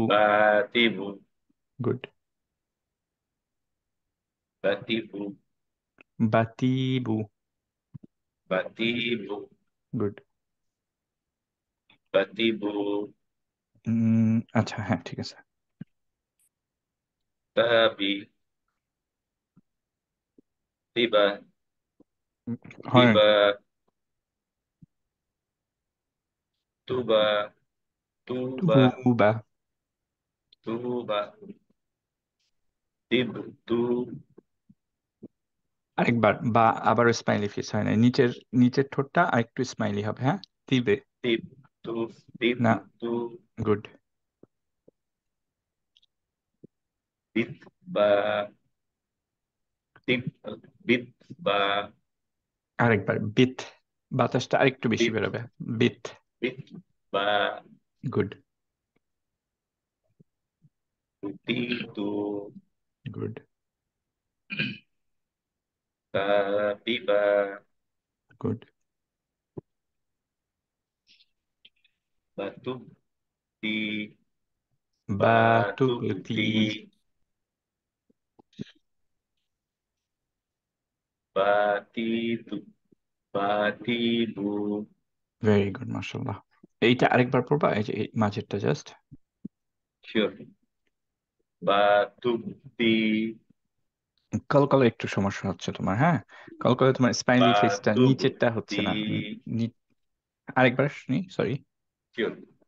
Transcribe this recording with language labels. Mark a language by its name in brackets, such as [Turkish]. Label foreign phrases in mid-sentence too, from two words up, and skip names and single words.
[Bangla] batibu, গুড। batibu, বাতিবু, batibu, গুড। batibu, আচ্ছা, হ্যাঁ, ঠিক আছে। tabi, tiba, হয়, tiba, tuba, tuba, তুবা। tuba, tibu, tu, আরেকবার বা, আবার [English] smiley face [Bangla] হয় না, নিচের নিচের ঠোঁটটা আরেকটু স্মাইলি হবে, হ্যাঁ। তিবে, tib, tu, না, tibu, tu, গুড। bit, ba, tib, bit, ba, আরেকবার বিথ, বাতাসটা আরেকটু বেশি bit, বেরোবে। বিথ, bit, ba, গুড, tuti, tu, গুড, tabiba, গুড। batu, ti, বাতুবতী, batuti, batitu, batibu, [English] very good [Bangla] মাশাআল্লাহ। এইটা আরেকবার পড়বা, এই যে এই মাঝেরটা জাস্ট। sure, batuti, কলকলে একটু সমস্যা হচ্ছে তোমার, হ্যাঁ। কলকলে তোমার [English] smiley faceটা [Bangla] নিচেরটা হচ্ছে batubuti, না। আরেকবার শুনি, সরি।